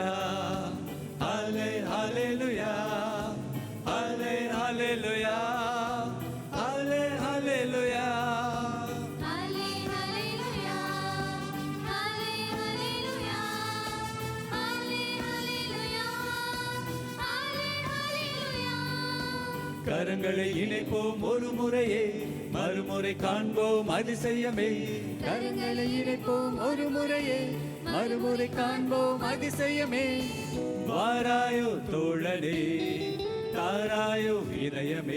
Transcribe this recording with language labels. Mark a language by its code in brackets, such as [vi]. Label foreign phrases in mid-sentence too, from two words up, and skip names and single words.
[en] Halle, hallelujah. Halle, hallelujah. Halle, hallelujah. Halle, hallelujah. Halle, hallelujah. Halle, hallelujah. Halle, hallelujah. [ta] கரங்களை இணைப்போம் ஒரு முறையே, மறுமுறை காண்போம் அதிசயமே. கரங்களை இணைப்போம் ஒரு முறையே, மறுமுறை காண்போம் அதிசயமே. வாராயோ தோழனே, தாராயோ இதயமே.